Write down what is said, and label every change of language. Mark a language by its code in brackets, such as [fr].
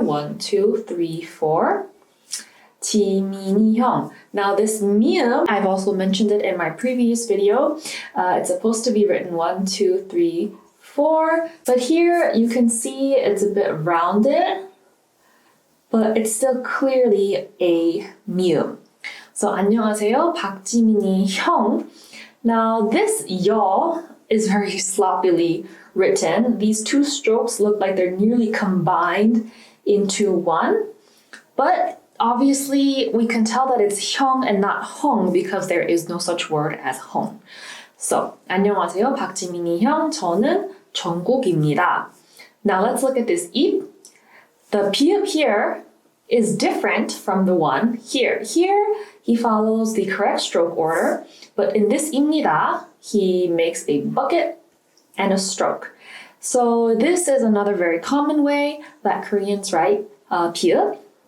[ko] 1, 2, 3, 4. 지민이 형. [en] Now this 미음, I've also mentioned it in my previous video. It's supposed to be written 1, 2, 3, 4. But here you can see it's a bit rounded, but it's still clearly a 미음. [ko] So 안녕하세요, 박지민이 형. [en] Now this 여 is very sloppily written. These two strokes look like they're nearly combined into one, but obviously we can tell that it's 형 and not 헝 because there is no such word as 헝. [ko] So 안녕하세요, 박지민이 형. 저는 정국입니다. [en] Now let's look at this 입. The pi읍 here is different from the one here. Here, he follows the correct stroke order, but in this 입니다, he makes a bucket and a stroke. So this is another very common way that Koreans write pi읍.